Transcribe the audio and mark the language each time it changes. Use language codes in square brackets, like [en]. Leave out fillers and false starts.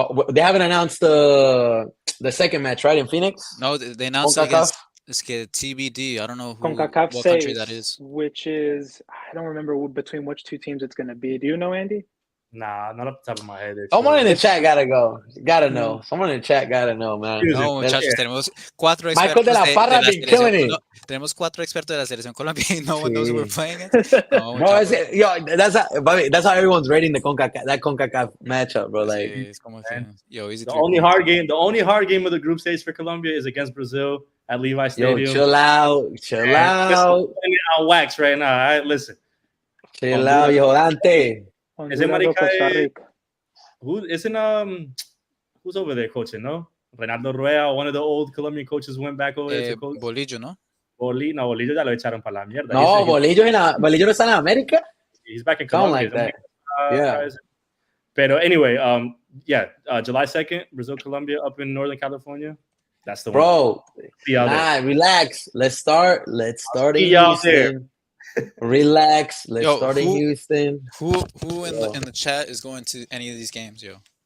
[en] They haven't announced the second match, right, in Phoenix? No, they announced it against TBD. I don't know what country that is. Which is, I don't remember between which 2 teams it's going to be. Do you know, Andy? Nah, not off the top of my head. Someone in the chat gotta go. Gotta know. Someone in the chat gotta know, man. [es] No, muchachos, tenemos 4 expertos. [en] Michael de la Parra been killing it. [es] Tenemos 4 expertos de la selección Colombia. [en] No one knows who we're playing against. That's how everyone's rating the CONCACAF matchup, bro. Like, the only hard game of the group stage for Colombia is against Brazil. at Levi Stadium. Yo, chill out. Listen, on wax right now. All right, listen. Chill out, yo, Dante. Is it Marica? Who isn't who's over there coaching? No, Renato Rueda, one of the old Colombian coaches, went back over there to coach. [es] Bolillo, ¿no? Bolillo ya lo echaron para la mierda. No, Bolillo no está en América. [en] He's back in Colombia. Like that. Yeah. But anyway, July 2nd, Brazil, Colombia, up in Northern California. That's the one. Bro, relax. Let's start in Houston. Relax. Let's start in Houston. Who in the chat is going to any of these games, yo?